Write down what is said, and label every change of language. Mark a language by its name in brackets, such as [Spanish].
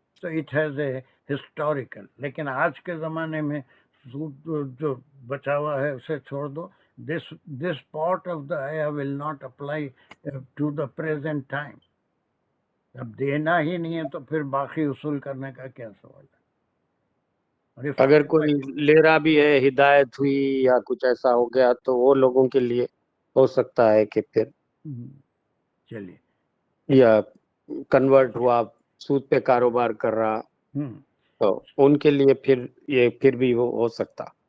[Urdu] تو [English] It has a historical. [Urdu] لیکن آج کے زمانے میں سود جو بچا ہوا ہے اسے چھوڑ دو. [English] This part of the آیا will not apply to the present time. [Urdu] اب دینا ہی نہیں ہے تو پھر باقی اصول کرنے کا کیا سوال ہے؟ اور اگر کوئی لے رہا بھی ہے، ہدایت ہوئی یا کچھ ایسا ہو گیا تو وہ لوگوں کے لیے ہو سکتا ہے کہ پھر چلیے یا کنورٹ ہوا، سود پہ کاروبار کر رہا، تو ان کے لیے پھر بھی وہ ہو سکتا.